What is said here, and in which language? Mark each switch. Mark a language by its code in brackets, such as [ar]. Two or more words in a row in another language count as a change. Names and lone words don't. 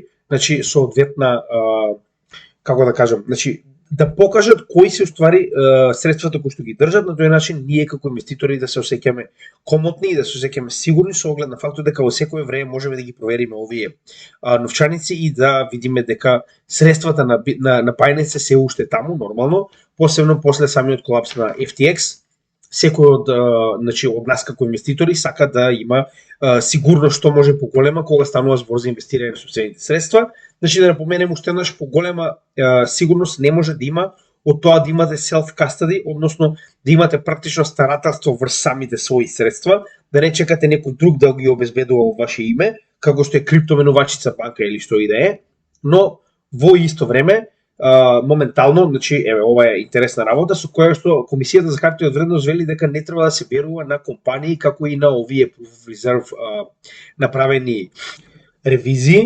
[mk] значи соодветна како да кажам, значи да покажат кои се уствари средствата кои што ги држат, на тој начин ние како инвеститори да се осеќаме комотни и да се осеќаме сигурни со оглед на фактот дека во секое време можеме да ги провериме овие новчаници и да видиме дека средствата на Binance се уште таму нормално, посебно после самиот колапс на FTX. Секој од нас како инвеститори сака да има сигурност што може поголема кога станува збор за инвестирање на собствените средства. Значи да напоменем уште еднаш, поголема сигурност не може да има од тоа да имате self-custody, односно да имате практично старателство врз самите своји средства, да не чекате некој друг да ги обезбедува во ваше име, како што е криптоменувачица банка или што и да е, но во исто време моментално, значи ова е интересна работа со која што Комисијата за харти од вредност вели дека не треба да се верува на компании како и на овие Proof of Reserve направени ревизии.